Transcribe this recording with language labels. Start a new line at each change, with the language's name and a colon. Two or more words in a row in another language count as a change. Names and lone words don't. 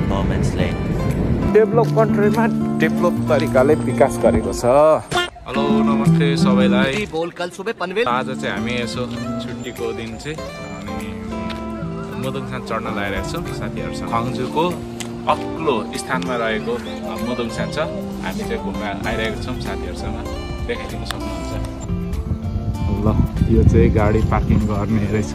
English: moments later. develop countryमा
Nepali: डेभलप तरिकाले विकास गरेको छ। हेलो नमस्ते सबैलाई।
Hindi: बोल कल सुबह पनवेल।
Nepali: आज चाहिँ हामी यसो छुट्टीको दिन चाहिँ अनि मुदुङसान चढ्न लागिरहेको छौँ साथीहरूसँग। खङ्जुको अग्लो स्थानमा रहेको मुदुङसान छ। हामी चाहिँ घुम्न आइरहेको छौँ साथीहरूसँग, देखाइदिनु सक्नुहुन्छ। ल यो चाहिँ गाडी पार्किङ गर्ने रहेछ।